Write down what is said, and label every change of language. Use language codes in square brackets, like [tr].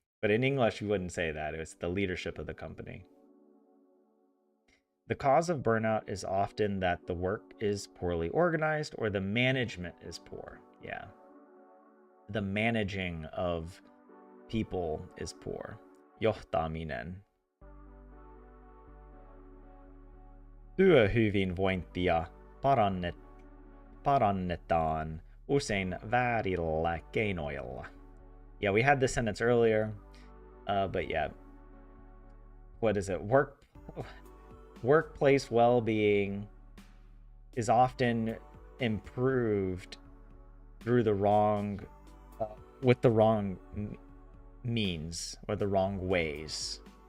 [en] But in English, you wouldn't say that. It's the leadership of the company. The cause of burnout is often that the work is poorly organized or the management is poor. Yeah. The managing of people is poor. [fi] Johtaminen. Työhyvinvointia parannetaan usein väärillä keinoilla. [en] Yeah, we had this sentence earlier, but yeah. What is it? Workplace well-being is often improved through the wrong with the wrong means or the wrong ways.